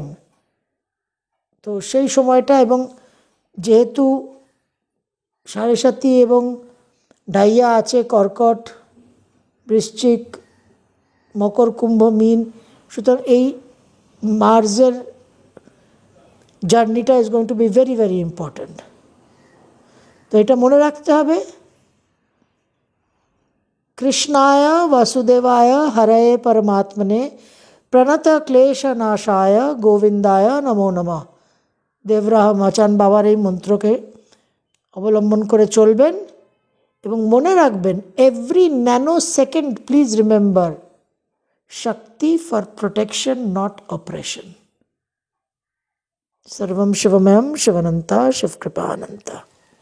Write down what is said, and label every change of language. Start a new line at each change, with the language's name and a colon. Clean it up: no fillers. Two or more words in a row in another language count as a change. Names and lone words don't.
Bangla: তো সেই সময়টা, এবং যেহেতু সাড়ে সাতি এবং ডাইয়া আছে কর্কট, বৃশ্চিক, মকর, কুম্ভ, মীন, সুতরাং এই মার্সের জার্নিটা
English: is going to be very very important.
Bangla: তো এটা মনে রাখতে হবে,
Sanskrit: কৃষ্ণায় বাসুদেবায় হরয়ে পরমাত্মনে প্রণত ক্লেশ নাশায় গোবিন্দায় নমো নমঃ।
Bangla: দেবরাহ মাচান বাবার এই মন্ত্রকে অবলম্বন করে চলবেন এবং মনে রাখবেন,
English: every nano second please remember, Shakti for protection not operation.
Sanskrit: सर्वं शिवमयं शिवनन्ता शिवकृपानन्ता।